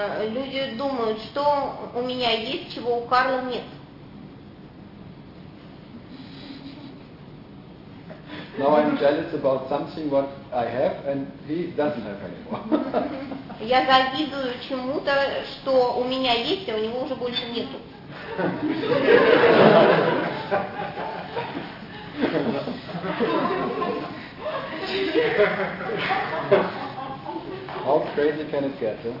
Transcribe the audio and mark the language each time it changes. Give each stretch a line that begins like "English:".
Russian: Люди думают, что у меня есть, чего у Карла нет.
English: Now I'm jealous about something what I have and he doesn't have anymore.
Russian: Я завидую чему-то, что у меня есть, а у него уже больше нету.
English: How crazy can it get?